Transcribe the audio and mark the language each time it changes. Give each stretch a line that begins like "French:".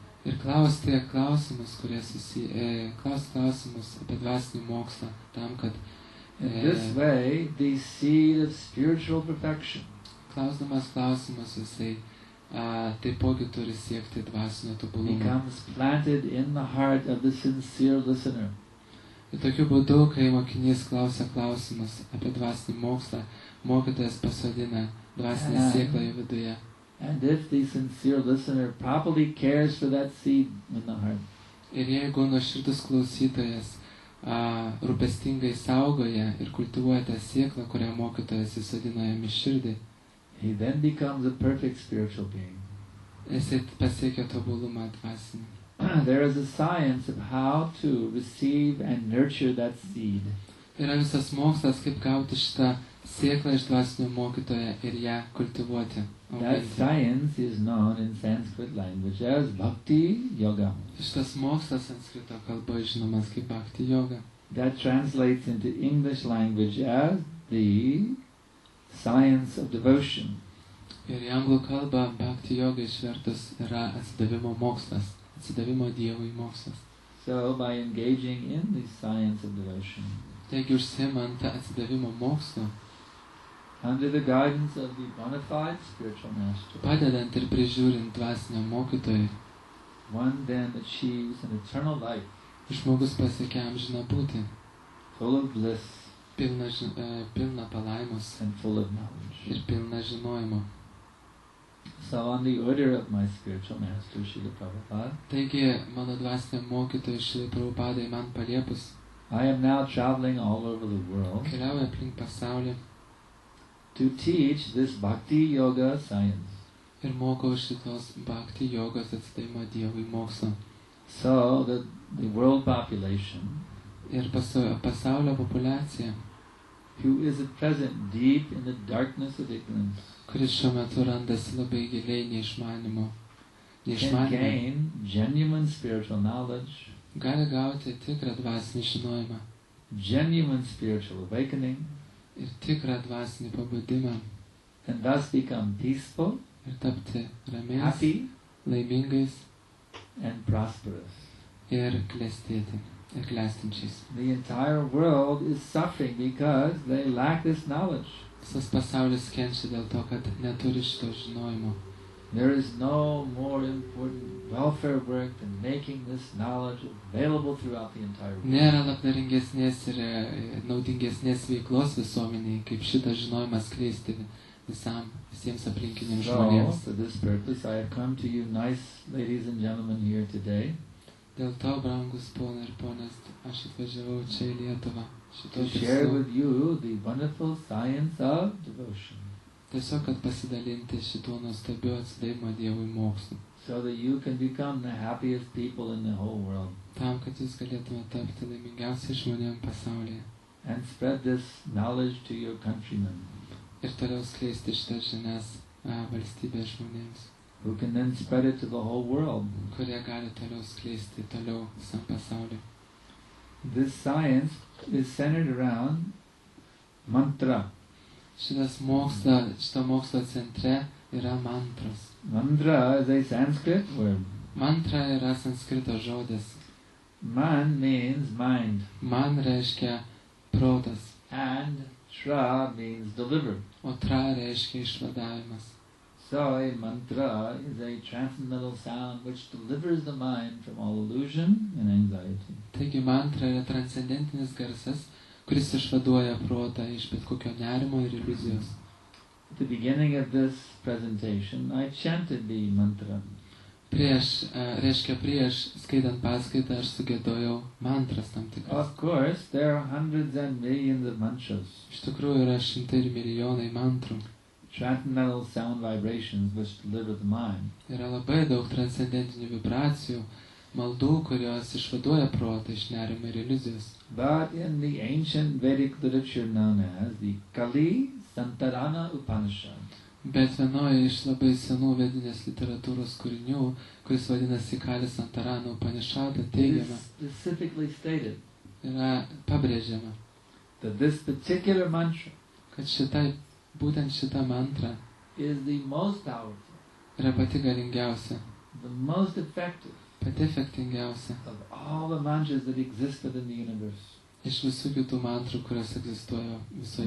Lithuanian: ir klausti klausimus, klausimus apie dvasinį mokslą, tam, kad
English: In this way, the seed of spiritual perfection
Lithuanian: klausdamas klausimus jisai taipogi turi siekti dvasinio tobulumo.
English: becomes planted in the heart of the sincere listener.
Lithuanian: Ir tokiu būdu, kai mokinys klausia klausimus apie dvasinį mokslą, mokytojas pasodina dvasinę sėklą jo viduje.
English: And if the sincere listener properly cares for that seed in the heart,
Lithuanian: Ir jeigu nuoširdus klausytojas rūpestingai saugoja ir kultivuoja tą sėklą, kurią mokytojas įsodina jam į širdį,
English: he then becomes a perfect spiritual being.
Lithuanian: jisai pasiekia tobulumą dvasinį.
English: There is a science of how to receive and nurture that seed.
Lithuanian: Yra visas mokslas, kaip gauti šitą sėklą iš dvasinio mokytojo ir ją kultivuoti.
English: That science is known in Sanskrit language as Bhakti Yoga.
Lithuanian: Šitas mokslas sanskrito kalboje žinomas kaip bhakti yoga.
English: That translates into English language as the science of devotion.
Lithuanian: Ir į anglų kalbą bhakti yoga išvertus yra atsidavimo mokslas, atsidavimo Dievui mokslas.
English: So by engaging in the science of devotion,
Lithuanian: Taigi užsiimant atsidavimo mokslu,
English: under the guidance of the bona fide spiritual master,
Lithuanian: padedant ir prižiūrint dvasinio mokytojui,
English: one then achieves an eternal life,
Lithuanian: žmogus pasiekia amžiną būtį,
English: full of bliss
Lithuanian: pilna palaimos
English: and full of knowledge.
Lithuanian: ir pilna žinojimo.
English: So on the order of my spiritual master, Srila Prabhupada,
Lithuanian: Taigi, mano dvasiniam mokytojui Šrilai Prabhupadai man paliepus,
English: I am now traveling all over the world
Lithuanian: keliauja aplink pasaulį
English: to teach this Bhakti Yoga science,
Lithuanian: ir mokau šitos bhakti jogos atsidavimo Dievui mokslą.
English: so that the world population,
Lithuanian: Ir pasaulio populiacija,
English: who is at present deep in the darkness of ignorance,
Lithuanian: kuris šiuo metu randasi labai giliai
English: can
Lithuanian: neišmanime,
English: gain genuine spiritual knowledge,
Lithuanian: gali gauti tikrą dvasinį žinojimą
English: genuine spiritual awakening,
Lithuanian: ir tikrą dvasinį pabudimą
English: and thus become peaceful,
Lithuanian: ir tapti ramiais,
English: happy,
Lithuanian: laimingais
English: and prosperous.
Lithuanian: ir klestėti, ir klestinčiais.
English: The entire world is suffering because they lack this knowledge.
Lithuanian: Visas pasaulis kenčia dėl to, kad neturi šito žinojimo.
English: There is no more important welfare work than making this knowledge available throughout the entire world.
Lithuanian: Nėra labdaringesnės ir naudingesnės veiklos visuomeniai, kaip šitą žinojimą skleisti visiems aplinkiniams
English: So,
Lithuanian: žmonėms.
English: for this purpose, I have come to you, nice ladies and gentlemen, here today,
Lithuanian: Dėl to, brangus ponai ir ponios, aš atvažiavau čia į Lietuvą.
English: to share with you the wonderful science of devotion,
Lithuanian: Tiesiog, kad pasidalinti šituo nuostabiu atsidavimo Dievui mokslu.
English: so that you can become the happiest people in the whole world,
Lithuanian: Tam, kad jūs galėtume tapti laimingiausiai žmonėm pasaulyje.
English: and spread this knowledge to your countrymen,
Lithuanian: Ir toliau skleisti šitas žinias valstybės žmonėms,
English: who can then spread it to the whole world.
Lithuanian: kurie gali toliau skleisti toliau visam pasauliu.
English: This science is centered around mantra.
Lithuanian: Šito mokslo centre yra mantros.
English: Mantra is a Sanskrit word.
Lithuanian: Mantra yra sanskrito žodis.
English: Man means mind,
Lithuanian: Man reiškia protas,
English: and shra means deliver.
Lithuanian: o tra reiškia išvadavimas.
English: So a mantra is a transcendental sound which delivers the mind from all illusion and anxiety.
Lithuanian: Taigi mantra yra transcendentinis garsas, kuris išvaduoja protą iš bet kokio nerimo ir iliuzijos.
English: At the beginning of this presentation, I chanted the mantra.
Lithuanian: Prieš skaitant paskaitą, aš sugėdojau mantras tam tikras.
English: Of course, there are hundreds and millions of mantras,
Lithuanian: Iš tikrųjų yra šimtai ir milijonai mantrų.
English: transcendental sound vibrations which deliver the mind.
Lithuanian: Yra labai daug transcendentinių vibracijų, maldų, kurios išvaduoja protą iš nerimo ir iliuzijos.
English: But in the ancient Vedic literature known as the Kali Santarana Upanishad,
Lithuanian: Bet vienoje iš labai senų vedinės literatūros kūrinių, kuris vadinasi Kali Santarana Upanishad,
English: it
Lithuanian: teigiama,
English: is specifically stated
Lithuanian: yra pabrėžiama,
English: that this particular mantra
Lithuanian: kad būtent šita mantra
English: is the most powerful,
Lithuanian: yra pati galingiausia,
English: the most effective
Lithuanian: pati efektingiausia
English: of all the mantras that exist within the universe.
Lithuanian: iš visų kitų mantrų, kurios egzistuoja visoje